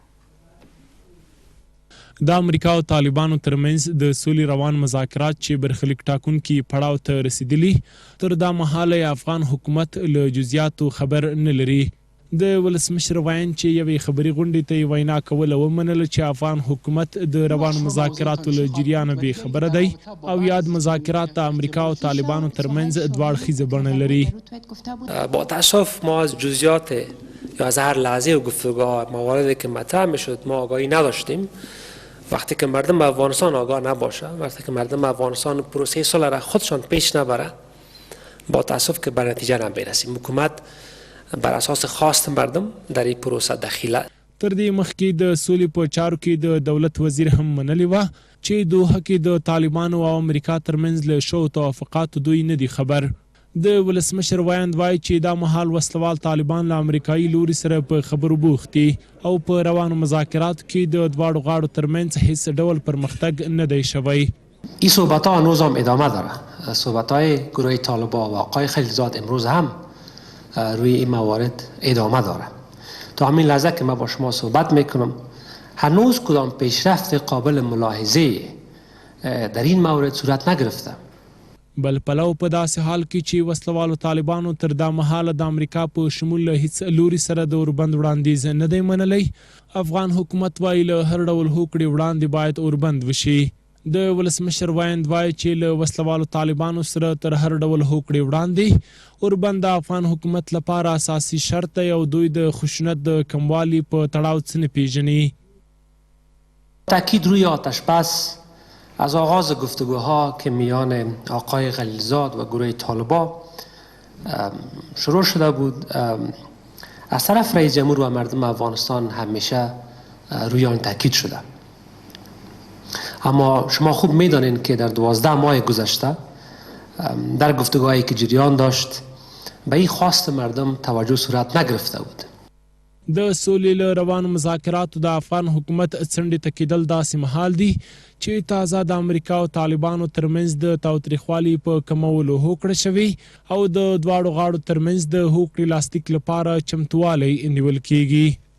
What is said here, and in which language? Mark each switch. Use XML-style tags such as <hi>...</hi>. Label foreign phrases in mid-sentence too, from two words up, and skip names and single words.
<ps>د امریکا او طالبانو ترمنځ د سولې روان مذاکرات چې برخلیک ټاکونکي پړاو ته رسیدلي تر دا مهاله افغان حکومت له جزئیاتو خبر نه لري. د ولسمشر وایي چې یوې خبري غونډې ته وینا کوله ومنله چې افغان حکومت د روانو مذاکراتو له جریانه بې خبره دی او یاد مذاکرات د امریکا او طالبانو ترمنځ دواړه اړخیزه بڼه لري.</ps> <fa>با تاسف ما از جزئیات یا از هر لحظه گفتگوها مواردی که مطرح میشد ما آگاهی نداشتیم. وقتی که مردم افغانستان آگاه نباشه، وقتی که مردم افغانستان پروسه صلح را خودشان پیش نبره، با تاسف که به نتیجه نمیرسیم. حکومت بر اساس خواست مردم در این پروسه دخیله.</fa> <ps>تر دې مخکې د سولې په چارو کې د دولت وزیر هم منلې وه چې دوحه کې د طالبانو او امریکا ترمنځ له شویو توافقاتو دوی نه دي خبر. د ولسمشر وایند وایي چې دا مهال وسلوال طالبان له امریکایي لوري سره په خبرو بوخت دي او په روانو مذاکراتو کې د دواړو غاړو ترمنځ هیڅ ډول پرمختګ نه دی شوی.</ps> <fa>این صحبت‌ها هنوز هم ادامه داره. صحبت‌های گروه طالبان و آقای خلیلزاد امروز هم روی این موارد ادامه داره. تا همین لحظه که ما با شما صحبت میکنم هنوز کدام پیشرفت قابل ملاحظه در این مورد صورت نگرفته.</fa> <ps>بل پلو په داسې حال کې چې وسلوالو طالبانو تر دا مهاله د امریکا په شمول له هیڅ لوري سره د اوربند وړاندیز نه دی منلی. افغان حکومت وایي له هر ډول هوکړې وړاندې باید اوربند وشي. د ولسمشر وایند وایي چې له وسلوالو طالبانو سره تر هر ډول هوکړې وړاندې اوربند د افغان حکومت لپاره اساسي شرط دی او دوی د خشونت د کموالي په تړاو څه نه پیژني.</ps> <fa>تاکید روی آتش بس از آغاز گفتگوها که میان آقای خلیلزاد و گروه طالبان شروع شده بود از طرف رئیس جمهور و مردم افغانستان همیشه روی آن تاکید شده. اما شما خوب میدانید که در 12 ماه گذشته در گفتگوهایی که جریان داشت به این خواست مردم توجه صورت نگرفته بود.</fa> <ps>د سولې له روانو مذاکراتو د افغان حکومت څنډې ته کېدل داسې مهال دي چې تازه د امریکا او طالبانو ترمنځ د تاوتریخوالي په کمولو هوکړه شوې او د دواړو غاړو ترمنځ د هوکړې لاسلیک لپاره چمتووالی نیول کیږي.</ps>